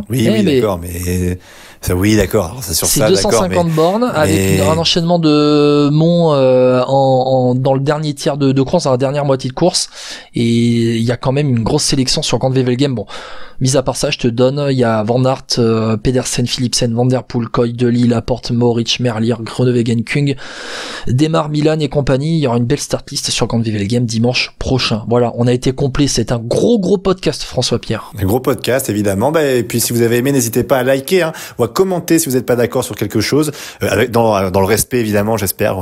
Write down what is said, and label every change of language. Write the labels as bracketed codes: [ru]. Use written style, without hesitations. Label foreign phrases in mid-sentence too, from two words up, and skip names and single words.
[fr] Oui, d'accord, mais ça, oui, d'accord. C'est 250 bornes avec un enchaînement de monts dans le dernier tiers de course, dans la dernière moitié de course, et il y a quand même une grosse sélection sur Gand-Wevelgem. Bon, mis à part ça, je te donne, il y a Van Aert, Pedersen, Philipsen, Van Der Poel, Koy, De Ligt, Laporte, Mohoric, Merlier, Groenewegen, Kung, Demar, Milan et compagnie. Il y aura une belle [en] start list [fr] sur Gand-Wevelgem dimanche prochain. Voilà, on a été complet. C'est un gros podcast, François Pierre. Un gros podcast, évidemment. Et puis si vous avez aimé, n'hésitez pas à liker, ou à commenter si vous n'êtes pas d'accord sur quelque chose, dans le respect évidemment, j'espère.